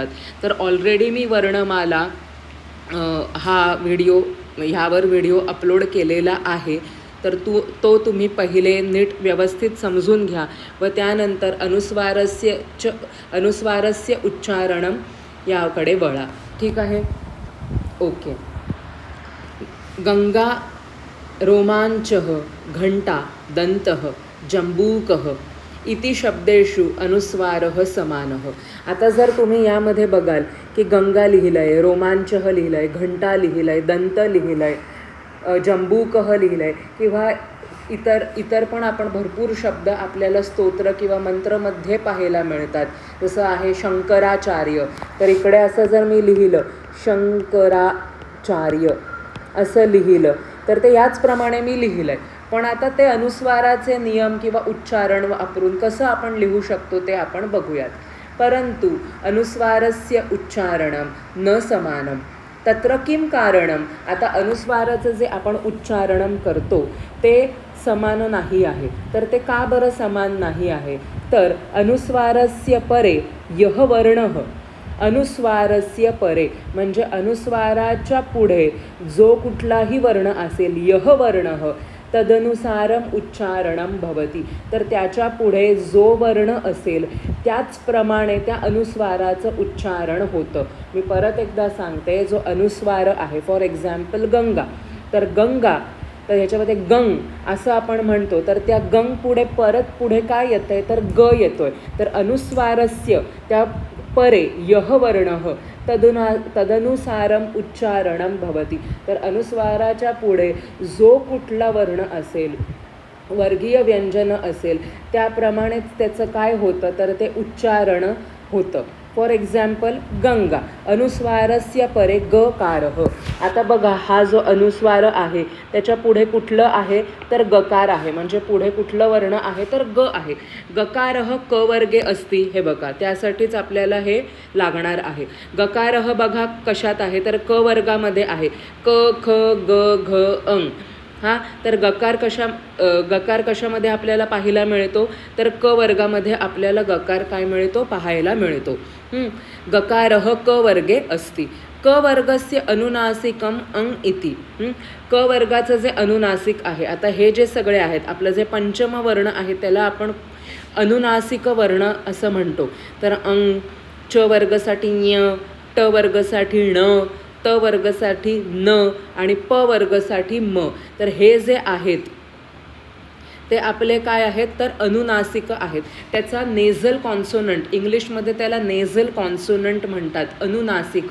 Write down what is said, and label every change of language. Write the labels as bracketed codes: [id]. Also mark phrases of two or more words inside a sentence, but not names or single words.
[mr] तर ऑलरेडी मी वर्णमाला ह्यावर व्हिडिओ अपलोड केलेला आहे. तर तो तुम्ही पहिले नीट व्यवस्थित समजून घ्या व त्यानंतर [sa] अनुस्वारस्य उच्चारणम [mr] याकडे वळा. ठीक आहे, ओके. [sa] गंगा, रोमांचः, घंटा, दंतः, जंबूकः इति शब्देषु अनुस्वारः समानः. [mr] आता जर तुम्ही यामध्ये बघाल की गंगा लिहिलं आहे, रोमांचः लिहिलं आहे, घंटा लिहिलं आहे, दंत लिहिलं आहे, जंबूकः लिहिलं आहे, किंवा इतर पण आपण भरपूर शब्द आपल्याला स्तोत्र किंवा मंत्रमध्ये पाहायला मिळतात. जसं आहे शंकराचार्य, तर इकडे असं जर मी लिहिलं शंकराचार्य असं लिहिलं तर ते याचप्रमाणे मी लिहिलं आहे. पण आता ते अनुस्वाराचे नियम किंवा उच्चारण वापरून कसं आपण लिहू शकतो ते आपण बघूयात. [sa] परंतु अनुस्वारस्य उच्चारणम न समानम तत्र किं कारणम. [mr] आता अनुस्वाराचं जे आपण उच्चारण करतो ते समान नाही आहे. तर ते का बरं समान नाही आहे, तर [sa] अनुस्वारस्य परे यः वर्णः, अनुस्वारस्य परे [mr] म्हणजे अनुस्वाराच्या पुढे जो कुठलाही वर्ण असेल, [sa] यः वर्णः तदनुसारम उच्चारणम भवती. [mr] तर त्याच्या पुढे जो वर्ण असेल त्याचप्रमाणे त्या अनुस्वाराचं उच्चारण होतं. मी परत एकदा सांगते, जो अनुस्वार आहे, [en] for example [mr] गंगा, तर गंगा, तर ह्याच्यामध्ये गंग असं आपण म्हणतो, तर त्या गंग पुढे काय येतं आहे, तर ग येतो आहे. [sa] तर अनुस्वारस्य त्या परे यः वर्णः तदनुसारम उच्चारणम भवती. [mr] तर अनुस्वाराच्या पुढे जो कुठला वर्ण असेल, वर्गीय व्यंजन असेल, त्याप्रमाणेच त्याचं काय होतं, तर ते उच्चारण होतं. [en] for example [sa] गंगा, अनुस्वारस्य परे गकारः. [mr] आता बघा, हा जो अनुस्वार आहे त्याच्या पुढे कुठलं आहे, तर गकार आहे. म्हणजे पुढे कुठलं वर्ण आहे, तर ग आहे. [sa] गकारः क वर्गे अस्ति, [mr] हे बघा, त्यासाठीच आपल्याला हे लागणार आहे. गकारः बघा कशात आहे, तर क वर्गामध्ये आहे. क, ख, ग, घ, अंग. तर गकार कशामध्ये आपल्याला पाहायला मिळतो, तर क वर्गामध्ये आपल्याला गकार काय मिळतो, पाहायला मिळतो. [sa] गकारः क वर्गे अस्ति. क वर्गस्य अनुनासिकम अंग इति. [mr] क वर्गाचं जे अनुनासिक आहे, आता हे जे सगळे आहेत, आपलं जे पंचम वर्ण आहे त्याला आपण अनुनासिक वर्ण असं म्हणतो. तर अंग, च वर्गसाठी ञ, ट वर्गसाठी ण, त वर्गसाठी न आणि प वर्गसाठी म. तर हे जे आहेत ते आपले काय आहेत, तर अनुनासिक आहेत. त्याचा [en] nasal consonant, [mr] इंग्लिशमध्ये त्याला [en] nasal consonant [mr] म्हणतात, अनुनासिक.